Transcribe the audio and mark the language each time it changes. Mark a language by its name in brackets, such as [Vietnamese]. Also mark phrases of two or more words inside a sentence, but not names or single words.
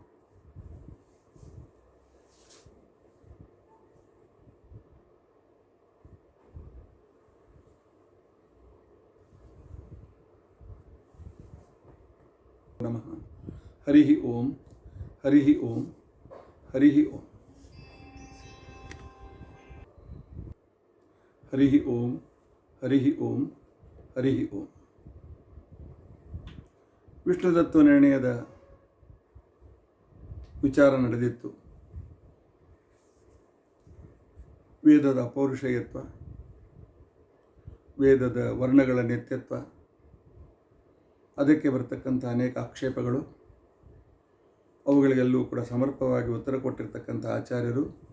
[Sanskrit] ನಮಃ. ಹರಿ ಓಂ ಹರಿ ಓಂ ಹರಿ ಓಂ ಹರಿ ಓಂ ಹರಿ ಓಂ ಹರಿ ಓಂ. [Kannada] ವಿಷ್ಣುತತ್ವ ನಿರ್ಣಯದ ವಿಚಾರ ನಡೆದಿತ್ತು. ವೇದದ ಅಪೌರುಷೇಯತ್ವ, ವೇದದ ವರ್ಣಗಳ ನಿತ್ಯತ್ವ, ಅದಕ್ಕೆ ಬರತಕ್ಕಂಥ ಅನೇಕ ಆಕ್ಷೇಪಗಳು, ಅವುಗಳಿಗೆಲ್ಲೂ ಕೂಡ ಸಮರ್ಪಕವಾಗಿ ಉತ್ತರ ಕೊಟ್ಟಿರ್ತಕ್ಕಂಥ ಆಚಾರ್ಯರು